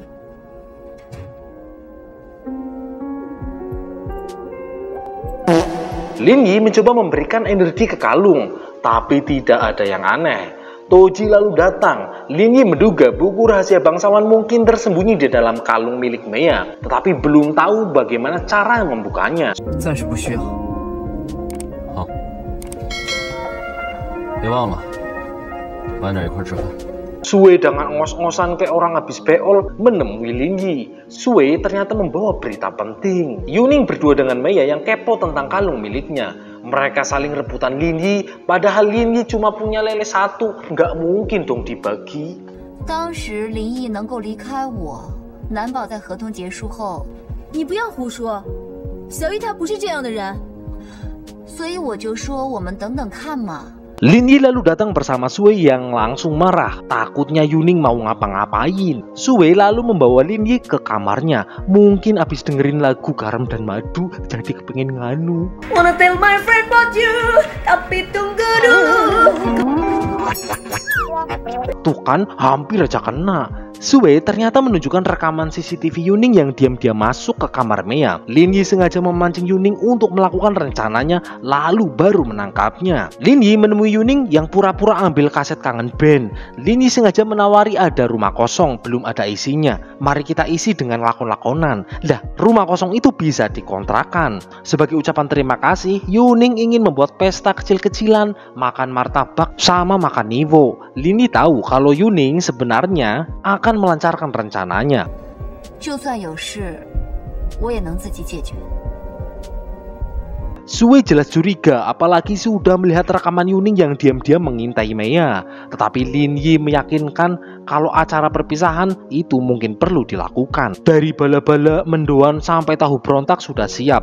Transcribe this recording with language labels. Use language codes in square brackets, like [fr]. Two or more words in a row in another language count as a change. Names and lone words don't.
[id] Lin Yi mencoba memberikan energi ke kalung, tapi tidak ada yang aneh. Toji lalu datang. Lin Yi menduga buku rahasia bangsawan mungkin tersembunyi di dalam kalung milik Mei, tetapi belum tahu bagaimana cara membukanya. [zh] 暂时不需要。好，别忘了晚点一块吃饭。 [id] Sue dengan ngos-ngosan kayak orang habis beol menemui Lin Yi. Sue ternyata membawa berita penting. Yuning berdua dengan Mei yang kepo tentang kalung miliknya. Mereka saling rebutan Lin Yi, padahal Lin Yi cuma punya lele satu. Nggak mungkin dong dibagi. [zh] 当时林毅能够离开我，难保在合同结束后。你不要胡说，小玉她不是这样的人。所以我就说我们等等看嘛。 [id] Lin Yi lalu datang bersama Sue yang langsung marah. Takutnya Yuning mau ngapa-ngapain. Sue lalu membawa Lin Yi ke kamarnya. Mungkin abis dengerin lagu Garam dan Madu, jadi kepengen nganu. [en] Wanna tell my friend about you, [id] tapi tunggu dulu. Tuh kan, hampir aja kena. Sue ternyata menunjukkan rekaman CCTV Yuning yang diam-diam masuk ke kamar Mei. Lin Yi sengaja memancing Yuning untuk melakukan rencananya, lalu baru menangkapnya. Lin Yi menemui Yuning yang pura-pura ambil kaset kangen band. Lin Yi sengaja menawari ada rumah kosong, belum ada isinya. Mari kita isi dengan lakon-lakonan. Lah, rumah kosong itu bisa dikontrakan. Sebagai ucapan terima kasih, Yuning ingin membuat pesta kecil-kecilan, makan martabak sama makan nivo. Lin Yi tahu kalau Yuning sebenarnya akan melancarkan rencananya. [zh] 就算有事，我也能自己解决。 [id] Sue jelas curiga, apalagi sudah melihat rekaman Yuning yang diam-diam mengintai Mei. Tetapi Lin Yi meyakinkan kalau acara perpisahan itu mungkin perlu dilakukan. Dari bala-bala, mendoan sampai tahu berontak sudah siap.